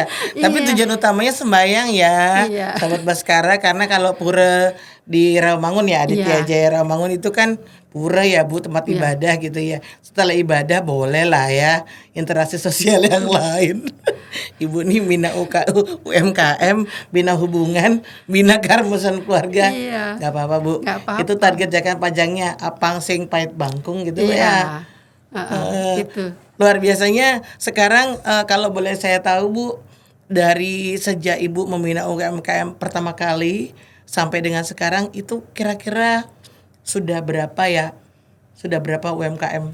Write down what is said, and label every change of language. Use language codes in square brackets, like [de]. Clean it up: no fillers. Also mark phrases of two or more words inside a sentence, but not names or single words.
[id] Tapi tujuan utamanya sembahyang ya, sahabat Baskara, karena kalau pura di Rawamangun ya, Aditya Jaya Rawamangun itu kan pura ya Bu, tempat Iya. ibadah gitu ya. Setelah ibadah boleh lah ya interaksi sosial yang lain. Ibu nih bina UMKM, bina hubungan, bina karmusan keluarga. Iya. Gak apa-apa Bu. Nggak apa-apa. Itu target jangka panjangnya [ban] apang sing pait bangkung [id] gitu Bu, ya. Iya. Gitu. Luar biasanya sekarang kalau boleh saya tahu Bu, dari sejak Ibu membina UMKM pertama kali sampai dengan sekarang itu kira-kira sudah berapa ya? Sudah berapa UMKM?